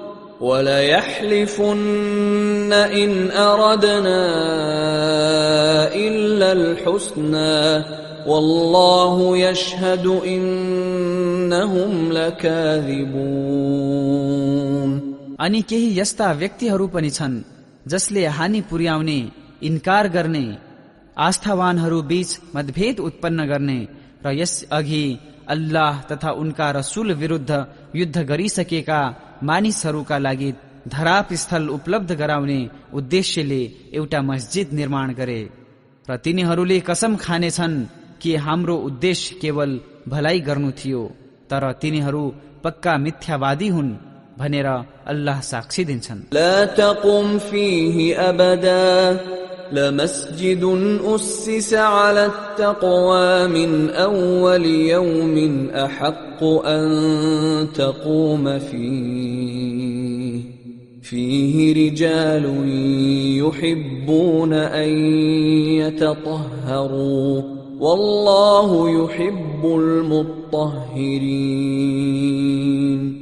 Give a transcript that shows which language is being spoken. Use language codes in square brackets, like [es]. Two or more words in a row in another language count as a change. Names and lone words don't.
[ar] وليحلفن إن أردنا إلا الحسنى والله يشهد إنهم لكاذبون. [ne] अनि केही यस्ता व्यक्तिहरू पनि छन् जसले हानि पुर्याउने, इन्कार गर्ने, आस्थावानहरू बीच मतभेद उत्पन्न गर्ने र यस अघि अल्लाह तथा उनका रसूल विरुद्ध युद्ध गरिसकेका मानिसहरूका लागि धराप स्थल उपलब्ध गराउने उद्देश्यले एउटा मस्जिद निर्माण गरे र तिनीहरूले कसम खानेछन् कि हाम्रो उद्देश्य केवल भलाइ गर्नु थियो, तर तिनीहरू पक्का मिथ्यावादी हुन् भनेर अल्लाह साक्षी दिन्छन्. [ar] لا تقم فيه أبدا لمسجد أسس على التقوى من أول يوم أحق أن تقوم فيه رجال يحبون أن يتطهروا والله يحب المطهرين.